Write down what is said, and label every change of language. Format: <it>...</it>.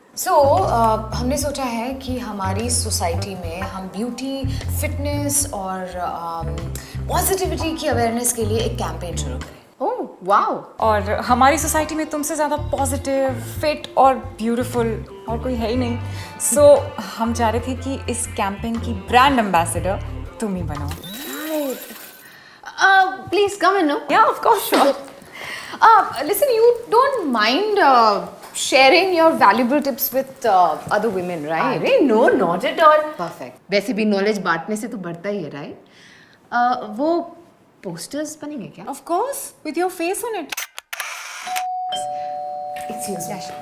<hi>सो हमने सोचा है कि हमारी सोसाइटी में हम ब्यूटी, फिटनेस और पॉजिटिविटी की अवेयरनेस के लिए एक कैंपेन शुरू करें।</hi> <en>Oh wow.</en> <hi>और हमारी सोसाइटी में तुमसे ज़्यादा पॉजिटिव, फिट और ब्यूटीफुल और कोई है ही नहीं। सो हम चाह रहे थे कि इस कैंपेन की ब्रांड एम्बेसडर तुम ही बनो।</hi> <en>Please come in. No yeah of course sure. Listen, you don't mind sharing your valuable tips with other women, right? अरे no, not at all. Perfect.</en> <hi>वैसे भी नॉलेज बांटने से तो बढ़ता ही है, राइट? वो पोस्टर्स बनेंगे क्या?</hi> <en>Of course, with your face on it. Excuse me.</en>